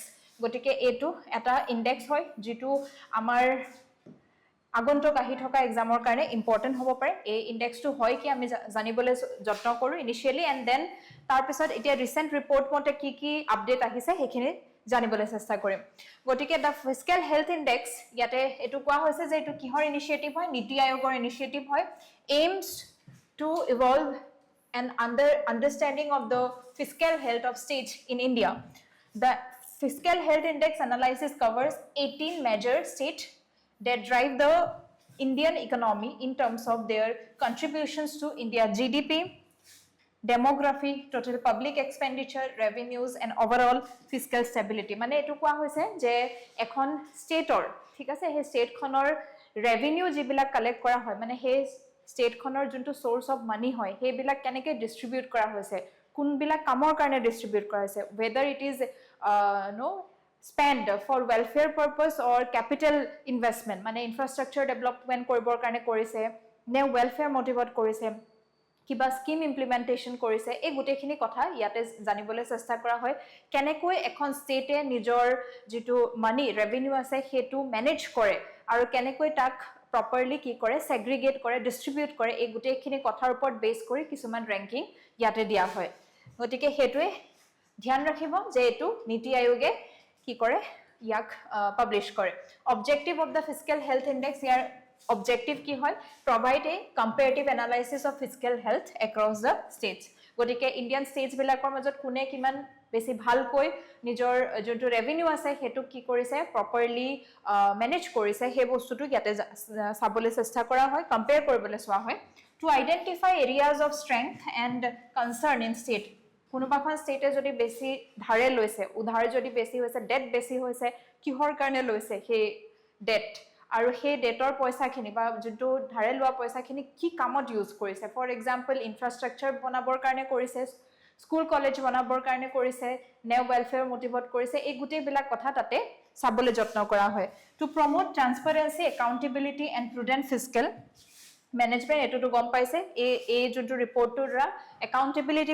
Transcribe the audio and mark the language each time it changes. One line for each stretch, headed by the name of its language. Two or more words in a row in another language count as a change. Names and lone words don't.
Assamese: গতিকে এটো এটা ইনডেক্স হয় যেটো আমাৰ আগন্তুক আহি থকা এক্সামৰ কাৰণে ইম্পৰ্টেন্ট হ'ব পাৰে। এই ইনডেক্সটো হয় কি আমি জানিবলৈ যত্ন কৰো
English: initially and then
Assamese: তাৰ পিছত এতিয়া
English: recent report
Assamese: মতে কি আপডেট আহিছে হেখিনি জানিবলৈ চেষ্টা কৰিম। গতিকে
English: the fiscal health index
Assamese: ইয়াতে এটো কোৱা হৈছে যে এটো কিহৰ ইনিশিয়েটিভ হয় নীতি আয়োগৰ ইনিশিয়েটিভ হয়
English: aims to evolve an understanding of the fiscal health of states in India. The fiscal health index analysis covers 18 major states that drive the Indian economy in terms of their contributions to India GDP, demography, total public expenditure, revenues and overall fiscal stability.
Assamese: মানে এটো কোৱা হৈছে যে এখন ষ্টেটৰ ঠিক আছে হে ষ্টেট খনৰ ৰেভিনিউ যিবিলাক কালেক্ট কৰা হয় মানে হে ষ্টেট খনৰ যোনটো
English: source of money
Assamese: হয় হেবিলাক কেনেকৈ ডিস্ট্ৰিবিউট কৰা হৈছে কোনবিলাক কামৰ কাৰণে ডিস্ট্ৰিবিউট কৰা হৈছে
English: whether it is spend for welfare purpose or capital investment
Assamese: মানে
English: infrastructure development
Assamese: কৰিবৰ কাৰণে কৰিছে নে
English: welfare motivate
Assamese: কৰিছে কিবা
English: scheme implementation
Assamese: কৰিছে এই গুটেখিনি কথা ইয়াতে জানিবলৈ চেষ্টা কৰা হয় কেনেকৈ এখন ষ্টেটে নিজৰ যেটো
English: money revenue
Assamese: আছে হেতু মেনেজ কৰে আৰু কেনেকৈ তাক প্ৰপাৰলি কি কৰে সেগ্ৰিগেট কৰে ডিস্ট্ৰিবিউট কৰে এই গুটেখিনি কথাৰ ওপৰত বেস কৰি কিছুমান ৰেংকিং ইয়াতে দিয়া হয় গতিকে হেতুৱে ধ্যান ৰাখিব যে এটো নীতি আয়োগে কি কৰে ইয়াক পাবলিশ কৰে
English: objective of the fiscal health index
Assamese: ইয়াৰ objective কি হয়
English: provide a comparative analysis of fiscal health across the states
Assamese: গতিকে
English: Indian states
Assamese: বিলাকৰ মাজত কোনে কিমান বেছি ভালকৈ নিজৰ যোনটো ৰেভিনিউ আছে হেতু কি কৰিছে
English: properly manage
Assamese: কৰিছে হে বস্তুটো ইয়াতে সাবলৈ চেষ্টা কৰা হয় কম্পেয়াৰ কৰিবলৈ চোৱা হয়
English: to identify areas of strength and concern in state
Assamese: কোনোবাখন ষ্টেটে যদি বেছি ধাৰে লৈছে উধাৰ যদি বেছি হৈছে ডেট বেছি হৈছে কিহৰ কাৰণে লৈছে হে ডেট আৰু হে ডেটৰ পইচাখিনি বা যোনটো ধাৰে লোৱা পইচাখিনি কি কামত ইউজ কৰিছে
English: for example
Assamese: ইনফ্ৰাষ্ট্ৰাকচাৰ বনাবৰ কাৰণে কৰিছে
English: school college
Assamese: বনাবৰ কাৰণে কৰিছে নে
English: welfare motivate
Assamese: কৰিছে এই গুটেবিলাক কথা তাতে সাবলৈ যত্ন কৰা হয়
English: to promote transparency accountability and prudent fiscal management
Assamese: এটো গম পাইছে এই যোনটো ৰিপৰ্টটোৰ একাউন্টেবিলিটি